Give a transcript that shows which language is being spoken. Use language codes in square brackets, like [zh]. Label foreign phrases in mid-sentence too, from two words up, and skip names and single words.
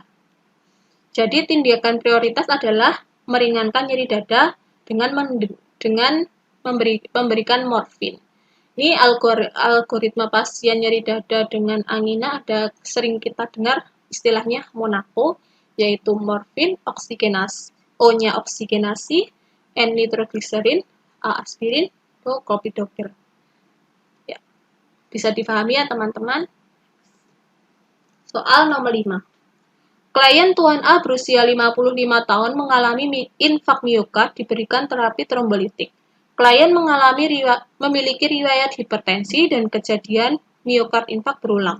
[id] Jadi tindakan prioritas adalah meringankan nyeri dada dengan memberikan morfin. Ini algoritma pasien nyeri dada dengan angina ada sering kita dengar istilahnya Monaco, yaitu morfin, oksigenasi, O-nya oksigenasi, N nitroglycerin, A aspirin, O clopidogrel. Ya. Bisa dipahami ya teman-teman? Soal nomor 5. Klien Tuan A berusia 55 tahun mengalami infak miokard diberikan terapi trombolitik. Klien memiliki riwayat hipertensi dan kejadian miokard infak berulang.